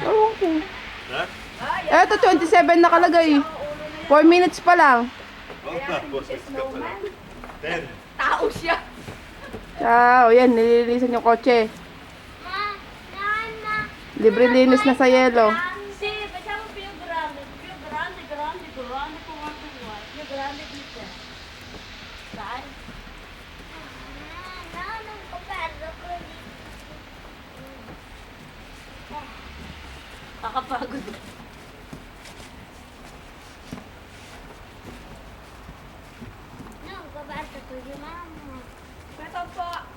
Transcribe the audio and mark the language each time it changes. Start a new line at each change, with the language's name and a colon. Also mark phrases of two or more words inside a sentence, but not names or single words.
Filipino: Oh, okay. Ha? Eto, 27 nakalagay. 4 minutes pa lang. Oo nga, boss. Minutes ka pa lang. 10. Tao siya. Ciao, yan, nililisan yung kotse. Libre linis na sa yelo.
Italian: Si, facciamo più grande,
Filipino: kung ano mo.
Italian: Più grande
Filipino: dito. Saan? Kakapagod. Ito po.